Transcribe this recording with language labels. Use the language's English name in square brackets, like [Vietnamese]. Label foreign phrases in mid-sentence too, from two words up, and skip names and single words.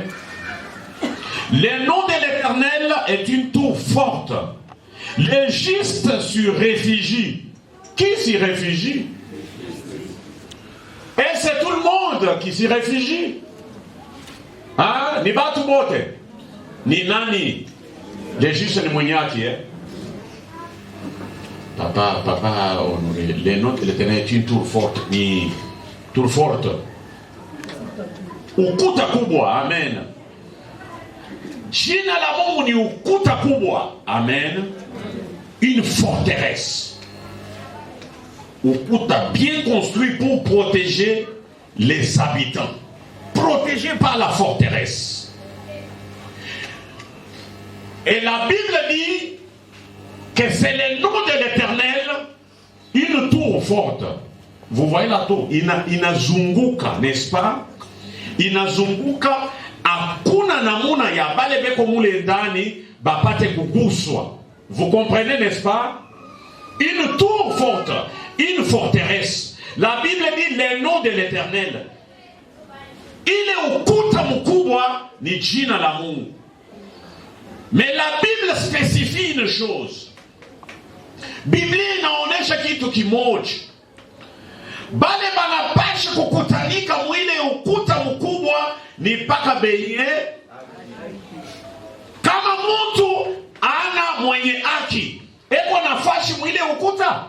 [French] Le nom de l'Éternel est une tour forte. Les justes s'y réfugient. Qui s'y réfugie? Et c'est tout le monde qui s'y réfugie. Hein? [Swahili] Ni batu bote. Ni nani. [French] Les justes [Swahili] ni mwenyaki, [French] hein? Papa honoré, le nom de l'Éternel est une tour forte. Ni tour forte. [Swahili] Ukuta kubwa, amen. Jina la Mungu ni ukuta kubwa, amen. [French] Une forteresse. Ukuta bien construit pour protéger les habitants. Protégé par la forteresse. Et la Bible dit que c'est le nom de l'Éternel, une tour forte. Vous voyez la tour, inazunguka, n'est-ce pas? [Swahili] Inazunguka, hakuna namuna ya bale beko mule ndani bapate kuguswa. [French] Vous comprenez, n'est-ce pas? Une tour forte, une forteresse. La Bible dit le nom de l'Éternel. [Swahili] Ile ukuta mkubwa ni jina la Mungu. [French] Mais la Bible spécifie une chose. [Swahili] Biblia inaonesha kitu kimoja. Bale banapasha kukutanika mwile ukuta mkubwa ni paka benye. Kama mtu ana mwenye haki, eko nafasi mwile ukuta.